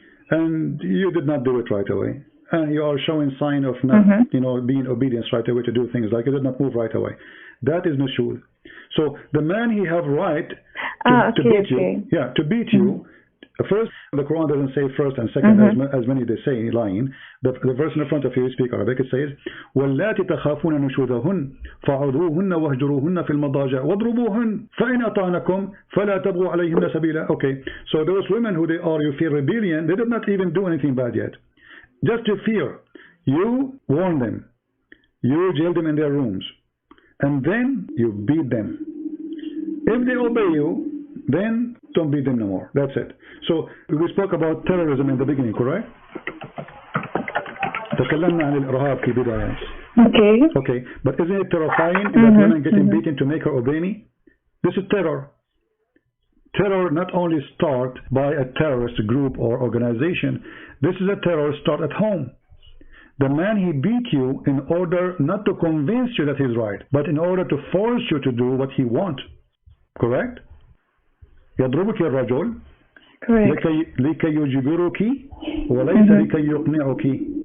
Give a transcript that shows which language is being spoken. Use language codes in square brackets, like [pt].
[en] And you did not do it right away. And you are showing sign of not, being obedient right away to do things like you did not move right away. That is nushud. So the man, he have right to beat you. Yeah, to beat you. First, the Quran doesn't say first and second as many they say lying. The verse in the front of you, speak Arabic, it says, [ar] وَاللَّاتِ تَخَافُونَ نُشُوذَهُنَّ فَعُذُوهُنَّ وَهْجُرُوهُنَّ فِي الْمَضَاجِعِ وَاضْرُبُوهُنَّ فَإِنْ أَطَعْنَكُمْ فَلَا تَبْغُوا عَلَيْهِنَّ سَبِيلًا. [en] Okay, so those women who you feel rebellion, they did not even do anything bad yet. Just to fear. You warn them. You jail them in their rooms. And then you beat them. If they obey you, then don't beat them no more. That's it. So we spoke about terrorism in the beginning, correct? [ar] تكلمنا عن الإرهاب في البداية. [en] Okay, but isn't it terrifying that women getting beaten to make her obey me? This is terror. Terror not only start by a terrorist group or organization. This is a terror start at home. The man, he beat you in order not to convince you that he's right, but in order to force you to do what he wants. Correct? [ar] يضربك الرجل لكي يجبرك وليس لكي يقنعك.